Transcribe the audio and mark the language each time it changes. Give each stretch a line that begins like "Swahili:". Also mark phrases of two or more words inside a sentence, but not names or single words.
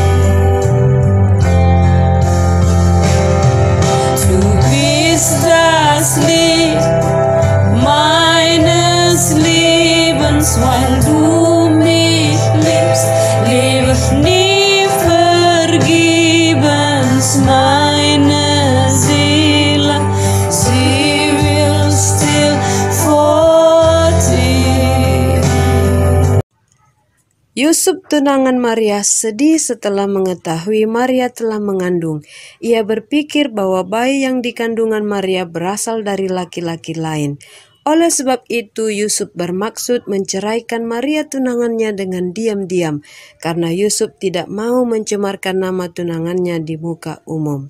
German: Du bist das Lied meines Lebens, weil du mich liebst, lebe ich nie vergebens. Meine Seele, sie will still vor dir.
Indonesian: Yusuf tunangan Maria sedih setelah mengetahui Maria telah mengandung. Ia berpikir bahwa bayi yang di kandungan Maria berasal dari laki-laki lain. Oleh sebab itu Yusuf bermaksud menceraikan Maria tunangannya dengan diam-diam, karena Yusuf tidak mau mencemarkan nama tunangannya di muka umum.